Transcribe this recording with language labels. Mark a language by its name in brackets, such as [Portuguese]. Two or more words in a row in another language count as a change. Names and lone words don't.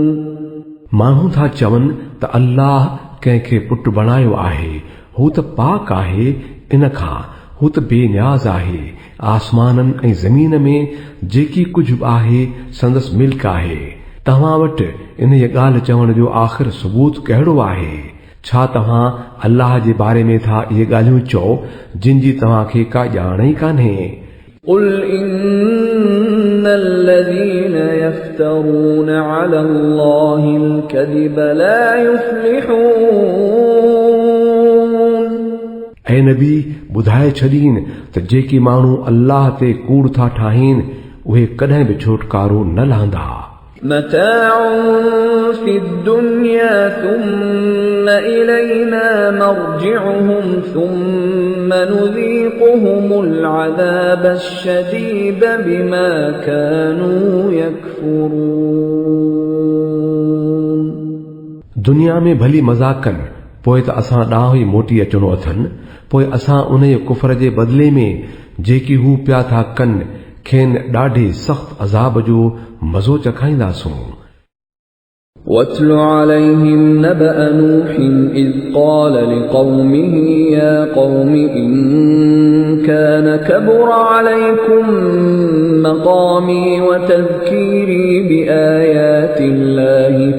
[Sindhi] माण्हू था चवनि त अल्लाह कंहिंखे पुट बणायो आहे, हू त पाक आहे इन खां, हू त बेनियाज़ आहे। आसमाननि ऐं ज़मीन में जेकी कुझु आहे संदसि मिल्क आहे। तव्हां वटि इन ॻाल्हि चवण जो आख़िर सबूत कहिड़ो आहे? छा तव्हां अल्लाह जे बारे में था इहे ॻाल्हियूं चओ जिन जी तव्हांखे का ॼाण ई कान्हे? [Arabic] قل إن الذين يفترون على الله الكذب لا يفلحون [Sindhi] ऐ नबी ॿुधाए छॾीन त जेकी माण्हू अल्लाह ते कूड़ था ठाहीन उहे कॾहिं बि छोटकारो न लहंदा। [Arabic] متاع في الدنيا ثم إلينا مرجعهم ثم نذيقهم العذاب الشديد بما كانوا يكفرون [Sindhi] दुनिया में भली मज़ाक कनि, पोइ त असां ॾांहुं ई मोटी अचणो अथनि, पोइ असां उन जे कुफर जे बदिले में जेकी हू पिया था कनि खेनि ॾाढे सख़्त अज़ाब जो मज़ो चखाईंदासूं। [Arabic] واتل عليهم نبأ نوح إذ قال لقومه يا قوم إن كان كبر عليكم مقامي وتذكيري بآيات الله